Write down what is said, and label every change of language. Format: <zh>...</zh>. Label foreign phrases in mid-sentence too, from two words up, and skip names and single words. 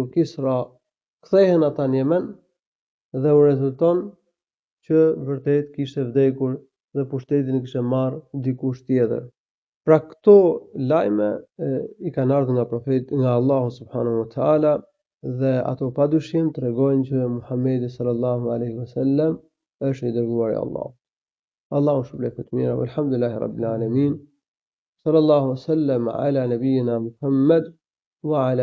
<sq>Kisra kthehen ata në Yemen dhe u rezulton që vërtet kishte vdekur dhe pushtetin e kishte marrë dikush tjetër. Pra këto lajme i kanë ardhur nga profeti, nga Allahu</sq> <ar>سبحانه وتعالى,</ar> <sq>dhe ato padyshim tregojnë që Muhamedi</sq> <ar>صلى الله عليه وسلم</ar> <sq>është i dërguari i Allahut. Allahu shpëlbej të mira,</sq> <ar>والحمد لله رب العالمين. صلى الله سلم على نبينا محمد وعلى</ar>